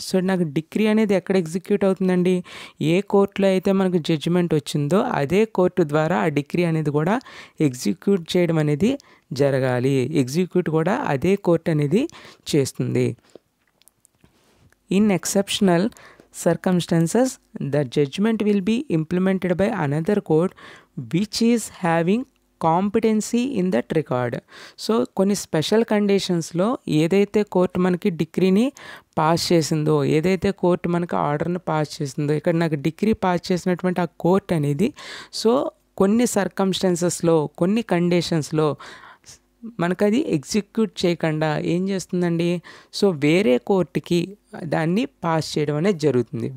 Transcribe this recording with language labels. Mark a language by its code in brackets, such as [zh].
[te] So నాకు decree అనేది ఎక్కడ ఎగ్జిక్యూట్ అవుతుందండి, ఏ కోర్టులో అయితే మనకు జడ్జిమెంట్ వచ్చిందో అదే కోర్టు ద్వారా ఆ డిక్రీ అనేది కూడా ఎగ్జిక్యూట్ చేయడం అనేది జరగాలి. ఎగ్జిక్యూట్ కూడా అదే కోర్టు అనేది చేస్తుంది. [en] In exceptional circumstances the judgment will be implemented by another court which is having competency in that record. [te] So కొన్ని స్పెషల్ కండిషన్స్లో ఏదైతే కోర్టు మనకి డిక్రీని పాస్ చేసిందో ఏదైతే కోర్టు మనకి ఆర్డర్ని పాస్ చేసిందో ఇక్కడ నాకు డిక్రీ పాస్ చేసినటువంటి ఆ కోర్ట్ అనేది సో కొన్ని సర్కమ్స్టాన్సెస్లో కొన్ని కండిషన్స్లో మనకు అది ఎగ్జిక్యూట్ చేయకుండా ఏం చేస్తుందండి, సో వేరే కోర్టుకి దాన్ని పాస్ చేయడం అనేది జరుగుతుంది.